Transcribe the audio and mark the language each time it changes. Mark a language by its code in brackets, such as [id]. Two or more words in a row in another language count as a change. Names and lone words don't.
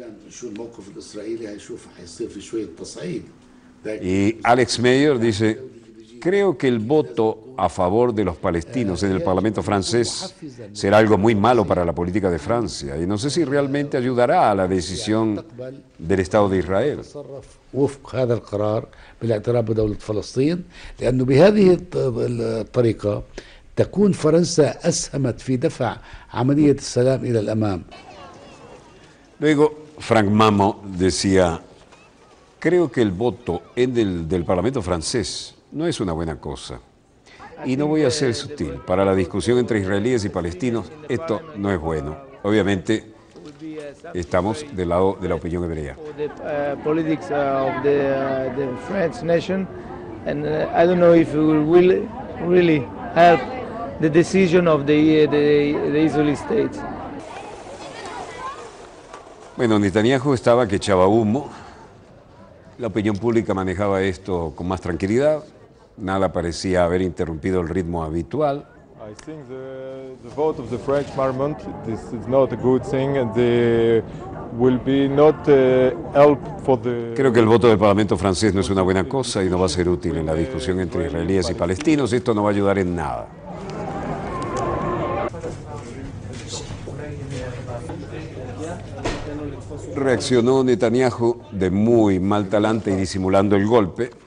[es] Y Alex Meyer dice, creo que el voto a favor de los palestinos en el Parlamento francés será algo muy malo para la política de Francia y no sé si realmente ayudará a la decisión del Estado de Israel. [ar] وفق هذا القرار بالاعتراف بدولة فلسطين لأنه بهذه الطريقة تكون فرنسا أسهمت في دفع عملية السلام إلى الأمام. [es] Luego, Frank Mamo decía, creo que el voto del Parlamento francés no es una buena cosa. Y no voy a ser sutil. Para la discusión entre israelíes y palestinos, esto no es bueno. Obviamente, estamos del lado de la opinión hebrea. [en] Politics of the French nation, and I don't know if it will really help the decision of the Israeli state. [es] Bueno, Netanyahu estaba que echaba humo. La opinión pública manejaba esto con más tranquilidad. Nada parecía haber interrumpido el ritmo habitual. [en] I think the vote of the French Parliament, this is not a good thing, and there will be not help for the... [es] Creo que el voto del Parlamento francés no es una buena cosa y no va a ser útil en la discusión entre israelíes y palestinos. Esto no va a ayudar en nada. Reaccionó Netanyahu de muy mal talante y disimulando el golpe.